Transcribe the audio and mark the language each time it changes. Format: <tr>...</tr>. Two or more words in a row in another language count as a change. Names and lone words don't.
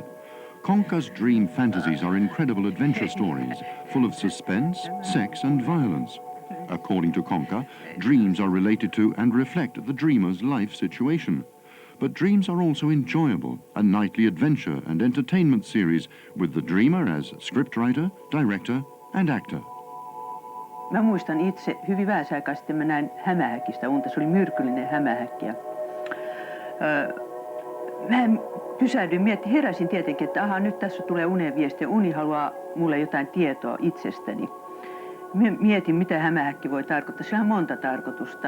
<en>Konka's dream fantasies are incredible adventure stories, full of suspense, sex and violence. According to Konka, dreams are related to and reflect the dreamer's life situation. But dreams are also enjoyable, a nightly adventure and entertainment series with the dreamer as scriptwriter, director and actor.</en> <fi>Mä muistan itse hyvin vähäisen aikaa sitten mä näin hämähäkistä unta. Se oli myrkyllinen hämähäkki. Mä pysähdyin, heräsin tietenkin, että nyt tässä tulee unen viesti ja uni haluaa mulle jotain tietoa itsestäni. Mietin, mitä hämähäkki voi tarkoittaa. Sillä on monta tarkoitusta.</fi>